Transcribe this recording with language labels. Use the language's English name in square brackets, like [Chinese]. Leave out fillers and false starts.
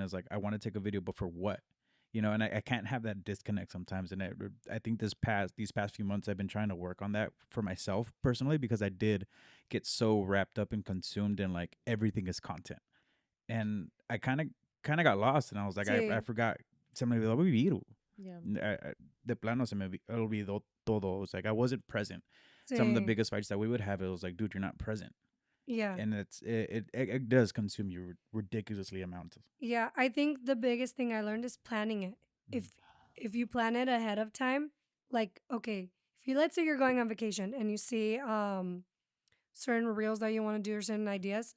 [English] It's like I want to take a video, but for what? And I can't have that disconnect sometimes. And I think these past few months I've been trying to work on that for myself personally because I did get so wrapped up and consumed in like everything is content, and I kind of got lost, and I was like I [Spanish] Sí, [English] forgot, [Spanish] se me olvidó vivir. [English] Yeah. [Spanish] De plano se me olvidó todo. [English] It was like I wasn't present. Some of the [Spanish] sí, [English] biggest fights that we would have, it was like, dude, you're not present, yeah. and it does consume you ridiculously amounts. Yeah, I think the biggest thing I learned is planning it. If you plan it ahead of time, like okay, if you, let's say you're going on vacation and you see certain reels that you want to do or certain ideas,